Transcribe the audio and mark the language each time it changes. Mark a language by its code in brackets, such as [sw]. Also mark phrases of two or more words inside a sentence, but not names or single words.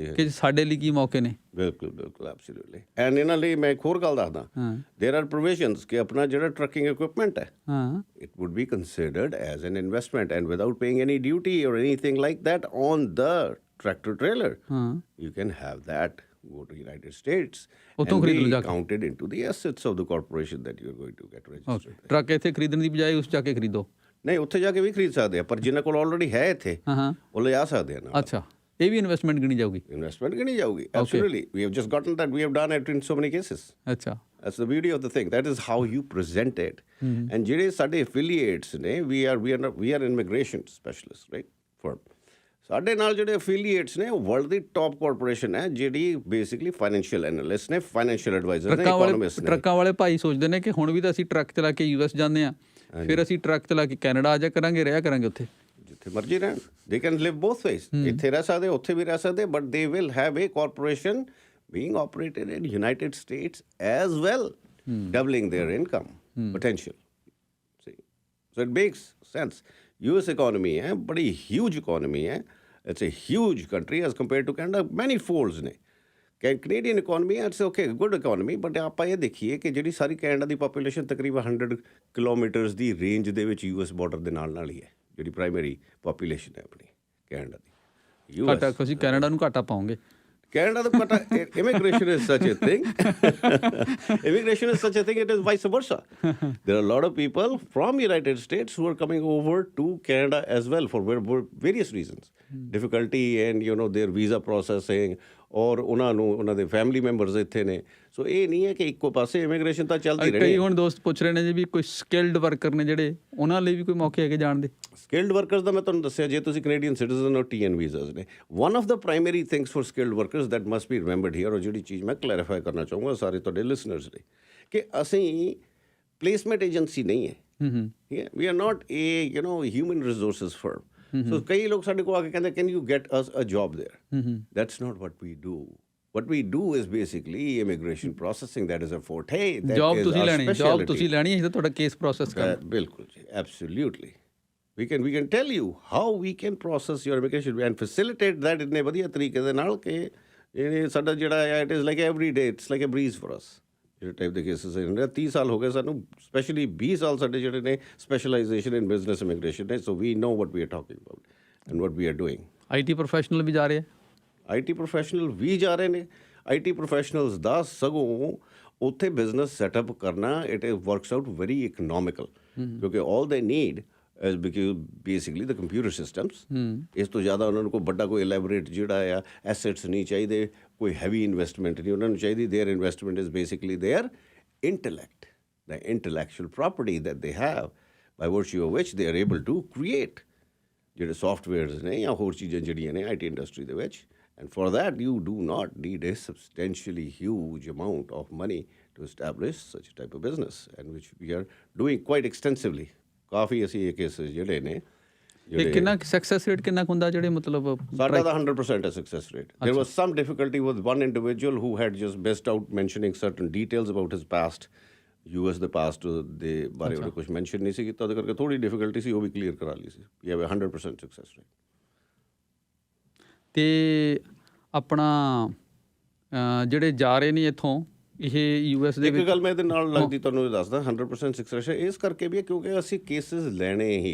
[pa] ਕਿ ਸਾਡੇ ਲਈ ਕੀ ਮੌਕੇ ਨੇ। [en] ਬਿਲਕੁਲ Absolutely. And [pa] ਇਹਨਾਂ ਲਈ ਮੈਂ ਇੱਕ ਹੋਰ ਗੱਲ ਦੱਸਦਾ, [en] there are provisions [pa] ਕਿ ਆਪਣਾ ਜਿਹੜਾ ਟਰੱਕਿੰਗ ਇਕੁਇਪਮੈਂਟ ਹੈ [en] it would be considered as an investment and without paying any duty or anything like that on the tractor trailer you can have that go to United States and be counted into the assets of the corporation that you are going to get registered. [pa] ਟਰੱਕ ਇੱਥੇ ਖਰੀਦਣ ਦੀ ਬਜਾਏ ਉਸ ਜਾ ਕੇ ਖਰੀਦੋ। ਨਹੀਂ, ਉੱਥੇ ਜਾ ਕੇ ਵੀ ਖਰੀਦ ਸਕਦੇ ਆ, ਪਰ ਜਿਨ੍ਹਾਂ ਕੋਲ ਆਲਰੇਡੀ ਹੈ ਇੱਥੇ ਉਹ ਲਿਜਾ ਸਕਦੇ ਆ ਨਾ। ਅੱਛਾ, ਇਹ ਵੀ ਇਨਵੈਸਟਮੈਂਟ ਗਿਣੀ ਜਾਊਗੀ। ਇਨਵੈਸਟਮੈਂਟ ਗਿਣੀ ਜਾਊਗੀ, ਐਬਸੋਲੂਟਲੀ। [en] we have just gotten that, we have done it in so many cases. [pa] ਅੱਛਾ, [en] that's the beauty of the thing. That is how you present it. [pa] And ਜਿਹੜੇ ਸਾਡੇ affiliates ਨੇ, [en] we are immigration specialists, right? firm. [pa] ਸਾਡੇ ਨਾਲ ਜਿਹੜੇ ਅਫੀਲੀਏਟਸ ਨੇ ਉਹ ਵਰਲਡ ਦੀ [en] top corporation [pa] ਹੈ ਜਿਹੜੀ [en] basically financial analyst [pa] ਨੇ, [en] financial advisor [pa] ਨੇ, ਇਕੋਨੋਮਿਸਟ ਨੇ। ਟਰੱਕਾਂ ਵਾਲੇ ਭਾਈ ਸੋਚਦੇ ਨੇ ਕਿ ਹੁਣ ਵੀ ਤਾਂ ਅਸੀਂ ਟਰੱਕ ਚਲਾ ਕੇ US ਜਾਂਦੇ ਹਾਂ, ਫਿਰ ਅਸੀਂ ਟਰੱਕ ਚਲਾ ਕੇ ਕੈਨੇਡਾ ਆ ਜਾ ਕਰਾਂਗੇ, ਰਿਹਾ ਕਰਾਂਗੇ ਉੱਥੇ ਜਿੱਥੇ ਮਰਜ਼ੀ ਰਹਿਣ। [en] they can live both ways, [pa] ਇੱਥੇ ਰਹਿ ਸਕਦੇ, ਉੱਥੇ ਵੀ ਰਹਿ ਸਕਦੇ, [en] but they will have a corporation being operated in United States as well, doubling their income potential. See, so it makes sense. US economy [hi] है, बड़ी [en] huge economy है. It's a huge country as compared to Canada. Many folds ने. Canadian economy है, it's okay, good economy. [pa] But ਆਪਾਂ ਇਹ ਦੇਖੀਏ ਕਿ ਜਿਹੜੀ ਸਾਰੀ ਕੈਨੇਡਾ ਦੀ ਪਾਪੂਲੇਸ਼ਨ ਤਕਰੀਬਨ 100 ਕਿਲੋਮੀਟਰਸ ਦੀ ਰੇਂਜ ਦੇ ਵਿੱਚ US ਬਾਰਡਰ ਦੇ ਨਾਲ ਨਾਲ ਹੀ ਹੈ, ਜਿਹੜੀ [en] primary population [pa] ਹੈ ਆਪਣੀ ਕੈਨੇਡਾ ਦੀ। ਘਾਟਾ ਤੁਸੀਂ ਕੈਨੇਡਾ ਨੂੰ ਘਾਟਾ ਪਾਓਗੇ [en] Canada, immigration is such a thing. Immigration is such a thing, it is vice versa. There are a lot of people from United States who are coming over to Canada as well for various reasons. Difficulty and, their visa processing, [pa] ਔਰ ਉਹਨਾਂ ਨੂੰ ਉਹਨਾਂ ਦੇ [en] family members [pa] ਇੱਥੇ ਨੇ। ਸੋ ਇਹ ਨਹੀਂ ਹੈ ਕਿ ਇੱਕੋ ਪਾਸੇ ਇਮੀਗ੍ਰੇਸ਼ਨ ਤਾਂ ਚੱਲਦੀ ਰਹਿਣੀ। ਕਈ ਹੁਣ ਦੋਸਤ ਪੁੱਛ ਰਹੇ ਨੇ ਜੀ ਵੀ ਕੋਈ [en] skilled worker [pa] ਨੇ ਜਿਹੜੇ, ਉਹਨਾਂ ਲਈ ਵੀ ਕੋਈ ਮੌਕੇ ਹੈਗੇ ਜਾਣ ਦੇ? [en] skilled workers [pa] ਦਾ ਮੈਂ ਤੁਹਾਨੂੰ ਦੱਸਿਆ, ਜੇ ਤੁਸੀਂ [en] Canadian citizen [pa] ਔਰ TN ਵੀਜ਼ਾਸ ਨੇ, [en] one of the primary things for skilled workers that must be remembered here, [pa] ਔਰ ਜਿਹੜੀ ਚੀਜ਼ ਮੈਂ ਕਲੈਰੀਫਾਈ ਕਰਨਾ ਚਾਹੂੰਗਾ ਸਾਰੇ ਤੁਹਾਡੇ ਲਿਸਨਰਸ ਲਈ, ਕਿ ਅਸੀਂ [en] placement agency [pa] ਨਹੀਂ ਹੈ। ਠੀਕ ਹੈ, [en] we are not a human resources firm. [pa] ਸੋ ਕਈ ਲੋਕ ਸਾਡੇ ਕੋਲ ਆ ਕੇ ਕਹਿੰਦੇ [en] can you get us a job there? that's not what we do. What we do is basically immigration processing. That is a forte. [pa] Job ਤੁਸੀਂ ਲੈਣੀ ਹੈ ਤਾਂ ਤੁਹਾਡਾ ਕੇਸ ਪ੍ਰੋਸੈਸ ਕਰਨਾ। ਬਿਲਕੁਲ ਜੀ, [en] absolutely. We can tell you how we can process your immigration and facilitate that [pa] ਇੰਨੇ ਵਧੀਆ ਤਰੀਕੇ ਦੇ ਨਾਲ ਕਿ ਇਹ ਸਾਡਾ ਜਿਹੜਾ ਹੈ [en] it is like every day, it's like a breeze for us. [pa] ਜਿਹੜੇ ਟਾਈਪ ਦੇ ਕੇਸਿਸ ਨੇ 30 ਸਾਲ ਹੋ ਗਏ ਸਾਨੂੰ, ਸਪੈਸ਼ਲੀ 20 ਸਾਲ ਸਾਡੇ ਜਿਹੜੇ ਨੇ [en] specialization in business immigration [pa] ਨੇ। [en] so we know what we are talking about and what we are doing. [pa] IT ਪ੍ਰੋਫੈਸ਼ਨਲ ਵੀ ਜਾ ਰਹੇ ਆ? IT ਪ੍ਰੋਫੈਸ਼ਨਲ ਵੀ ਜਾ ਰਹੇ ਨੇ। [en] IT professionals [pa] ਦਾ ਸਗੋਂ ਉੱਥੇ ਬਿਜ਼ਨਸ ਸੈਟਅਪ ਕਰਨਾ [en] it works out very economical, ਕਿਉਂਕਿ all they need is basically the computer systems. [pa] ਇਸ ਤੋਂ ਜ਼ਿਆਦਾ ਉਹਨਾਂ ਨੂੰ ਕੋਈ ਵੱਡਾ ਕੋਈ ਇਲੈਬੋਰੇਟ ਜਿਹੜਾ ਆ ਐਸੈਟਸ ਨਹੀਂ ਚਾਹੀਦੇ, ਕੋਈ [en] heavy investment [pa] ਨਹੀਂ ਉਹਨਾਂ ਨੂੰ ਚਾਹੀਦੀ। [en] their investment is basically their intellect, the intellectual property that they have by virtue of which they are able to create [pa] ਜਿਹੜੇ ਸੋਫਟਵੇਅਰਸ ਨੇ ਜਾਂ ਹੋਰ ਚੀਜ਼ਾਂ ਜਿਹੜੀਆਂ ਨੇ IT ਇੰਡਸਟਰੀ ਦੇ ਵਿੱਚ। [en] And for that, you do not need a substantially huge amount of money to establish such a type of business, and which we are doing quite extensively. [pa] ਕਾਫੀ ਅਸੀਂ ਇਹ ਕੇਸਿਸ ਜਿਹੜੇ ਨੇ। ਕਿੰਨਾ [en] success rate [pa] ਕਿੰਨਾ ਹੁੰਦਾ ਜਿਹੜੇ ਮਤਲਬ? ਸਾਡਾ ਤਾਂ 100% ਹੈ [en] success rate. There was some difficulty with one individual who had just missed out mentioning certain details about his past, [pa] US ਦੇ ਪਾਸਟ ਦੇ ਬਾਰੇ ਉਹਨੇ ਕੁਝ ਮੈਂਸ਼ਨ ਨਹੀਂ ਸੀ ਕੀਤਾ, ਉਹਦੇ ਕਰਕੇ ਥੋੜ੍ਹੀ ਡਿਫਿਕਲਟੀ ਸੀ, ਉਹ ਵੀ ਕਲੀਅਰ ਕਰਾ ਲਈ ਸੀ। [en] we have 100% success rate. [pa] ਅਤੇ ਆਪਣਾ ਜਿਹੜੇ ਜਾ ਰਹੇ ਨੇ ਇੱਥੋਂ ਇਹ US ਦੇ ਇੱਕ ਗੱਲ ਮੈਂ ਇਹਦੇ ਨਾਲ ਲੱਗਦੀ ਤੁਹਾਨੂੰ ਇਹ ਦੱਸਦਾ 100% ਸਕਸੈਸ ਇਸ ਕਰਕੇ ਵੀ ਹੈ ਕਿਉਂਕਿ ਅਸੀਂ ਕੇਸਿਸ ਲੈਣੇ ਹੀ।